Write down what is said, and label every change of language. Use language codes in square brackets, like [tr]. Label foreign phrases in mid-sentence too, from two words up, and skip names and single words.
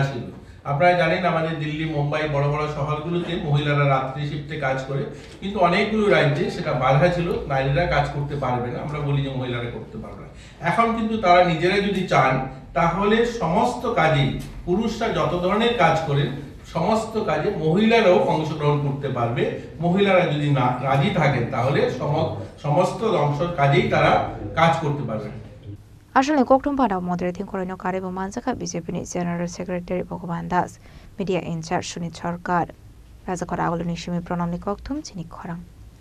[bn] ছিল আপনারা জানেন আমাদের দিল্লি মুম্বাই বড় বড় শহরগুলোতে মহিলারা রাত্রি শিফটে কাজ করে কিন্তু অনেকগুলো রাজ্যে সেটা বাধা ছিল নারীরা কাজ করতে পারবে না আমরা বলি যে মহিলারা করতে পারবে না এখন কিন্তু তারা নিজেরা যদি চান তাহলে সমস্ত কাজে পুরুষরা যত ধরনের কাজ করেন সমস্ত কাজে মহিলারাও অংশগ্রহণ করতে পারবে মহিলারা যদি না রাজি থাকেন তাহলে সমস্ত অংশের কাজেই তারা কাজ করতে পারবে [trp] Asal koktumpada moderating korino karibu manjaka BJP ni [en] General Secretary [trp] Bhagwan Das, [en] Media in charge [trp] Sunit Sarkar. রাজাখরা আগলনি সিমি প্রণামনি ককথুম চিনি খরাং